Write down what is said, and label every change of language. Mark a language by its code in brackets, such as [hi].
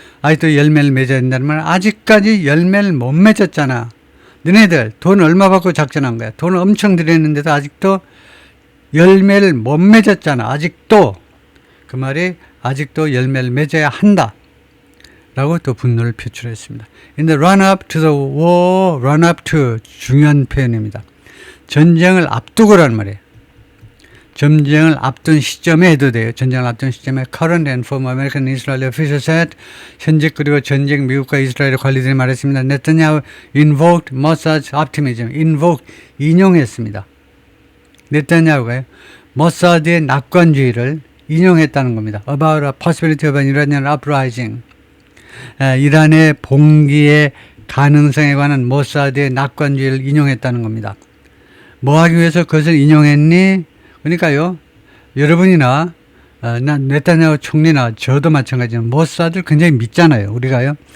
[ko] 아직도 열매를 맺어야 된다는 말은 아직까지 열매를 못 맺었잖아. 너네들 돈 얼마 받고 작전한 거야. 돈을 엄청 들였는데도 아직도 열매를 못 맺었잖아. 아직도. 그 말이 아직도 열매를 맺어야 한다. 라고 또 분노를 표출했습니다. [en] In the run-up to the war, run-up to, [ko] 중요한 표현입니다. 전쟁을 앞두고라는 말이에요. 전쟁을 앞둔 시점에 해도 돼요. 전쟁을 앞둔 시점에 [en] current and former American Israeli officials said, [ko] 현직 그리고 전직 미국과 이스라엘 관리들이 말했습니다. [en] 네타냐후 invoked Mossad's optimism. [ko] invoke, 인용했습니다. 네타냐후가요. 모사드의 낙관주의를 인용했다는 겁니다. [en] About a possibility of an Iranian uprising. [ko] 이란의 봉기의 가능성에 관한 모사드의 낙관주의를 인용했다는 겁니다. 뭐 하기 위해서 그것을 인용했니? 그러니까요, 여러분이나 네타냐후 총리나 저도 마찬가지지만 모사드를 굉장히 믿잖아요. 우리가요.